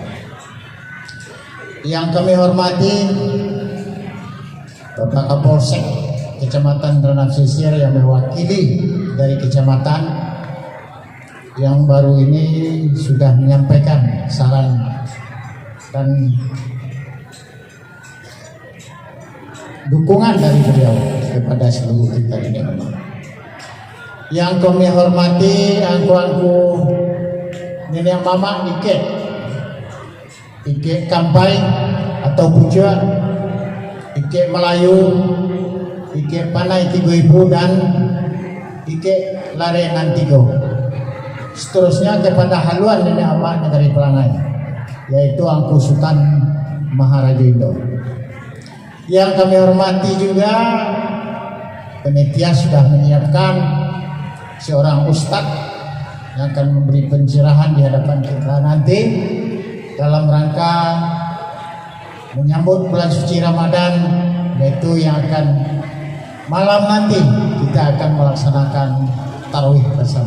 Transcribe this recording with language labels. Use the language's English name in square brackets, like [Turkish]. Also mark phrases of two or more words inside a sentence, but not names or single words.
[Indonesian] Yang kami hormati Bapak Kapolsek Kecamatan Renang Sisir yang mewakili dari kecamatan yang baru ini sudah menyampaikan saran dan dukungan dari beliau kepada seluruh kita ini. Yang kami hormati angku-angku nenek mama Ike Kampai atau Puja, Ike Melayu, Ike Panai Tigo Ibu, dan Ike Larenan Tigo. Seterusnya kepada haluan nenek mama negeri Pelangai, yaitu Angku Sultan Maharaja Indo. Yang kami hormati juga panitia sudah menyiapkan seorang ustadz yang akan memberi pencerahan di hadapan kita nanti dalam rangka menyambut bulan suci Ramadan, yaitu yang akan malam nanti kita akan melaksanakan tarawih bersama.